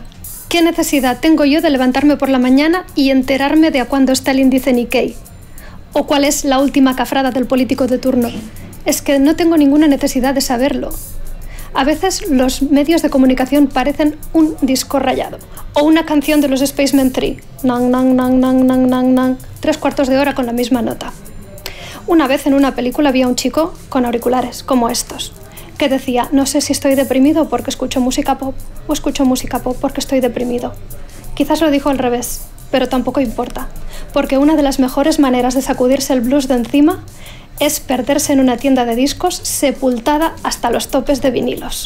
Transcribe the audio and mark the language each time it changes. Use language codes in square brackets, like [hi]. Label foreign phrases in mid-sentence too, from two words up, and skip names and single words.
[es] ¿Qué necesidad tengo yo de levantarme por la mañana y enterarme de a cuándo está el índice Nikkei? ¿O cuál es la última cafrada del político de turno? Es que no tengo ninguna necesidad de saberlo. A veces los medios de comunicación parecen un disco rayado o una canción de los Spacemen 3. Nang, nang, nang, nang, nang, nang, nang. 3/4 de hora con la misma nota. Una vez en una película vi a un chico con auriculares, como estos, que decía, no sé si estoy deprimido porque escucho música pop o escucho música pop porque estoy deprimido. Quizás lo dijo al revés, pero tampoco importa, porque una de las mejores maneras de sacudirse el blues de encima es perderse en una tienda de discos sepultada hasta los topes de vinilos.